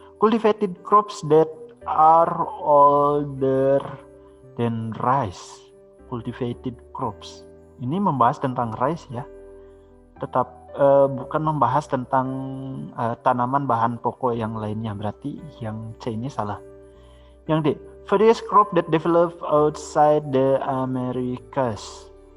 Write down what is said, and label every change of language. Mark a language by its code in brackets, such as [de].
[en] Cultivated crops that are older than rice. Cultivated crops. [id] Ini membahas tentang rice ya. Tetap bukan membahas tentang tanaman bahan pokok yang lainnya. Berarti yang C ini salah. Yang D, [en] various crop that develop outside the Americas.